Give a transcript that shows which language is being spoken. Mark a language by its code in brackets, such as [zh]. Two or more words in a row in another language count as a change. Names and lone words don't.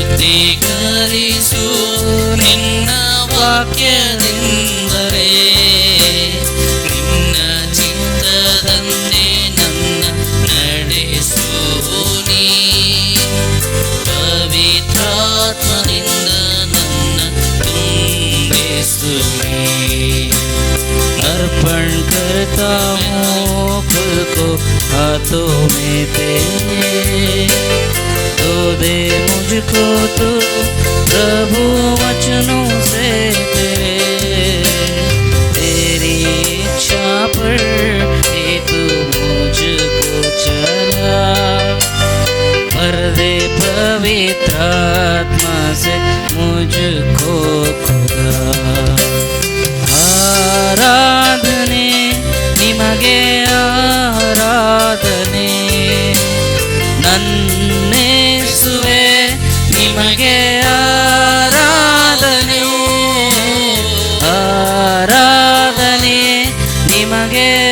[kn] ಸ್ವೀಕರಿಸು ನಿನ್ನ ವಾಕ್ಯದಿಂದಲೇ ನಿನ್ನ ಚಿತ್ತದಂತೆ ನನ್ನ ನಡೆಸು ನೀ ಪವಿತ್ರಾತ್ಮನಿಂದ ನನ್ನ ತುಂಬಿಸು ನೀ [hi] अर्पण करता हूँ खुद को हाथों में तेरे तो दे मुझको तू प्रभु वचनों से तेरे तेरी इच्छा पर हे तू मुझको चला भर दे पवित्र आत्मा से मुझको खुदा [kn] ಆರಾಧನೆ ನಿಮಗೆ ಆರಾಧನೆ ನನ್ನೇಸುವೆ ನಿಮಗೆ ಆರಾಧನೆ ಆರಾಧನೆ ನಿಮಗೆ